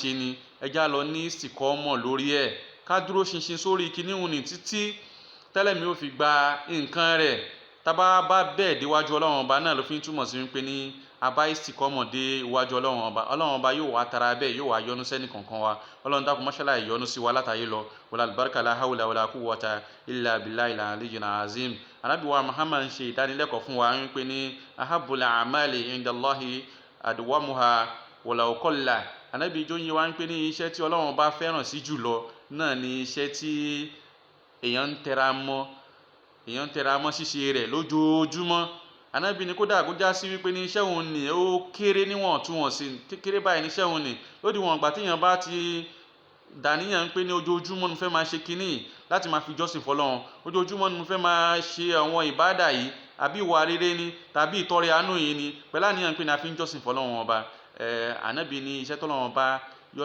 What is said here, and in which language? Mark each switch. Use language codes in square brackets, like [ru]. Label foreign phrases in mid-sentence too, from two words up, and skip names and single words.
[yo] ṣe ni ẹ já lọ ní istiqama lórí ẹ̀ ká dúró ṣinṣin sórí kinní hùn ní títí tẹ́lẹ̀mí ó fi gba nǹkan rẹ̀ tábà bá bẹ́ẹ̀ déwájú Ọlọ́run ọba náà ló fi ń túmọ̀ sí wípé ní abá istiqama dé iwájú Ọlọ́run ọba yóò wá tara bẹ́ẹ̀ yóò wá yọ́nú sẹ́ni kankan wa Ọlọ́run dákun mọ́ṣálá ìyọ́nú sí wa látàyè lọ wàlá albarka [ar] لا حول ولا قوة إلا بالله العلي العظيم [yo] Ànábì wa Muhammad ń ṣe ìdánilẹ́kọ̀ọ́ fún wa wípé ní [ar] أحب الأعمال عند الله أدومها ولو قل [yo] Ànábì jó yé wa wípé ní iṣẹ́ tí Ọlọ́run bá fẹ́ràn sí jùlọ náà ni iṣẹ́ tí èèyàn ń tẹra mọ́ ṣíṣe rẹ̀ lójoojúmọ́ Ànábì ní kódà kó já sí wípé ní iṣẹ́ òun ni ó kéré níwọ̀ntúnwọ̀nsì kékeré báyìí ní iṣẹ́ òun ni lódiwọ̀n ìgbà téèyàn bá ti dàníyàn pé ní ojoojúmọ́ ní fẹ́ máa ṣe kinní láti máa fi jọ́sìn fọlọ́run ojoojúmọ́ ni mo fẹ́ máa ṣe àwọn ìbádà yìí àbí ìwà rere ni tàbí ìtọrẹ àánú yìí ni pẹ̀lú àníyàn pé ní a fi ń jọ́sìn fọlọ́run ọba ànábì ní iṣẹ́ tọ́lọ́run ọba yọ́nú